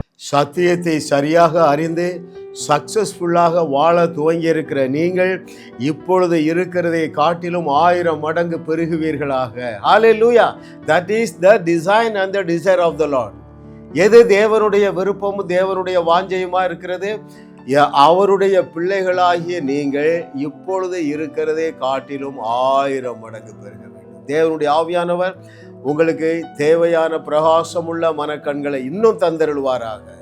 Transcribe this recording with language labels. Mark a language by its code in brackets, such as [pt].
[ta] சத்தியத்தை சரியாக அறிந்து சக்சஸ்ஃபுல்லாக வாழ துவங்கி இருக்கிற நீங்கள் இப்பொழுது இருக்கிறதை காட்டிலும் 1000 மடங்கு பெருகுவீர்களாக. ஹல்லேலூயா. [en] That is the design and the desire of the Lord. [ta] எது தேவனுடைய விருப்பமும் தேவனுடைய வாஞ்சையுமா இருக்கிறது? அவருடைய பிள்ளைகளாகிய நீங்கள் இப்பொழுது இருக்கிறதை காட்டிலும் 1000 மடங்கு பெருக வேண்டும். தேவனுடைய ஆவியானவர் உங்களுக்கு தேவையான பிரகாசமுள்ள மனக்கண்களை இன்னும் தந்தருள்வாராக.